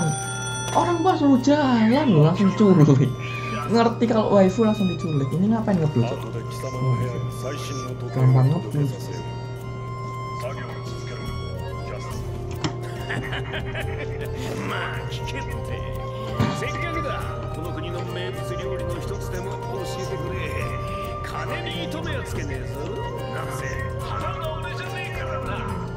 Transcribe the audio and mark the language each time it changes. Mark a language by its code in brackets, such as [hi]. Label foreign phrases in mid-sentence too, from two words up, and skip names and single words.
[id] Orang gua suruh jalan loh, langsung culik. Ngerti kalau waifu langsung diculik. Ini ngapain ngeblus? [ja] 後で貴様の部屋に最新の時計を [id] Gampang [ja] 届け [id] ngeblus. [ja] させよう。作業を続けろ、キャスト。まあ聞けって。せっかくだ。この国の名物料理の一つでも教えてくれ。金に糸目はつけねえぞ。なんせ腹が俺じゃねえからな。